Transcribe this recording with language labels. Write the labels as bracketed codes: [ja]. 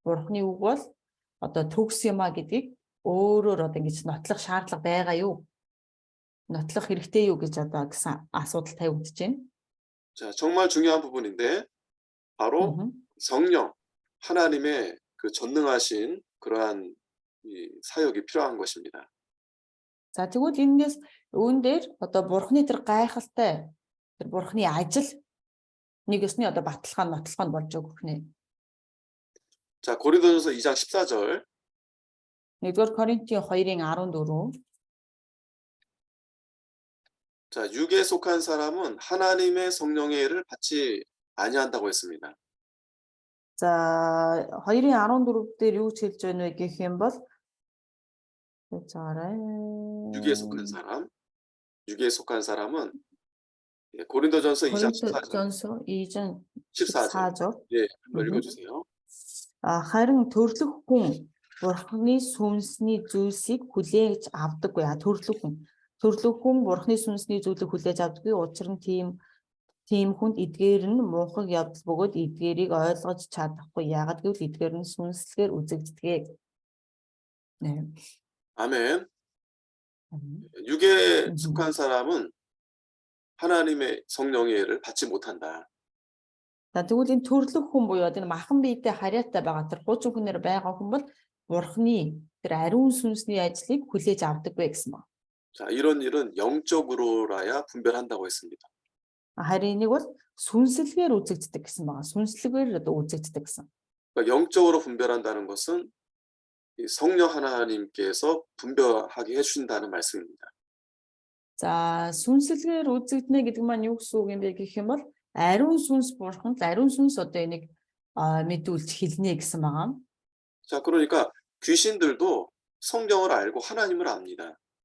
[mn] Бурхны үг бол одоо төгс юмаа гэдгийг өөрөөр одоо ингэж нотлох шаардлага байгаа юу? Нотлох хэрэгтэй юу гэж одоо гэсэн асуудал тавигдж байна. [ko] 자, 정말 중요한 부분인데 바로 성령 하나님의 그 전능하신 그러한 이 사역이 필요한 것입니다. [mn] За тэгвэл энэс үүн дээр одоо Бурхны тэр гайхалтай тэр Бурхны ажил нэг өсний одоо баталгаа нотлох нь болж өгөх нэ. [ko] 자, 고린도전서 2장 14절 [mn] 1-р Коринтын 2-ын 14 [ko] 자, 육에 속한 사람은 하나님의 성령의 일을 받지 아니한다고 했습니다. [mn] За 2:14 дээр юу ч хэлж байна вэ гэх юм бол цаарай. [ko] 육에 속한 사람, 육에 속한 사람은 예, 고린도전서 2장 14절. Коrinтосо 2-장 14절. 14. 예, 한번 읽어주세요. [mn] Харин төрлөх хүн Бурхны сүнсний зүйлсийг хүлээж авдаггүй. Төрлөх хүн Бурхны сүнсний зүйлийг хүлээж авдаггүй. Учир нь тийм хүнд эдгээр нь муухай явдал бөгөөд эдгээрийг ойлгож чадахгүй. Яагаад гэвэл эдгээр нь сүнслэгээр үзэгддэг. [ko] 네. 아멘. 육에 속한 사람은 하나님의 성령의 일을 받지 못한다. [mn] За тэгвэл энэ төрлөх хүн буюу энэ махан биетэй харьяатай байгаа тэр хуучин хүнээр байгаа хүн бол Бурхны тэр ариун сүнсний ажлыг хүлээж авдаггүй гэсэн ба. [ko] 자, 이런 일은 영적으로라야 분별한다고 했습니다. [mn] Харин энийг бол сүнслэгээр үзэгддэг гэсэн байгаа. Сүнслэгээр одоо үзэгддэг гэсэн. [ko] 그러니까 영적으로 분별한다는 것은 이 성령 하나님께서 분별하게 해주신다는 말씀입니다. [mn] За сүнслэгээр үзэгднэ гэдэг маань юу гэсэн үг юм бэ гэх юм бол ариун сүнс Бурханд ариун сүнс одоо энийг мэдүүлж хэлнэ гэсэн байгаа. [ko] 자, 그러니까 귀신들도 성경을 알고 하나님을 압니다.